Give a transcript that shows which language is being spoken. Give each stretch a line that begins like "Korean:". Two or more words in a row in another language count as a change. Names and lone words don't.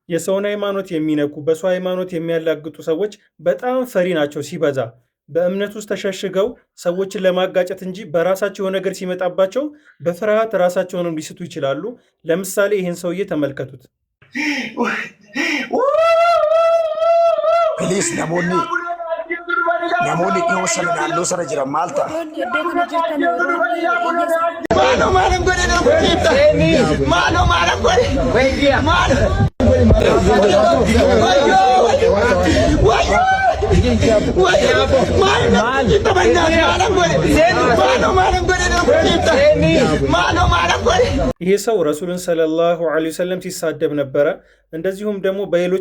Amharic: የሰውን ሃይማኖት የሚነኩ በሰው ሃይማኖት የሚያላግጡ ሰዎች በጣም ፈሪ ናቸው ሲበዛ። በእምነት ውስጥ ተሸሽገው ሰዎችን ለማጋጨት እንጂ በራሳቸው የሆነ ነገር ሲመጣባቸው በፍርሃት ራሳቸውንም ሊስቱ ይችላሉ። ለምሳሌ ይህን ሰውዬ ተመልከቱት።
Oromo: ፕሊስ namoonni dhiyoo sana naannoo sana jiran maal ta'a? Maaloo maalan godhe nama kiibta? Maaloo maalan godhe? Maaloo!
Amharic: ይሄ ሰው ረሱልን
Arabic: صلى الله عليه وسلم
Amharic: ሲሳደብ ነበረ። እንደዚሁም ደግሞ በሌሎች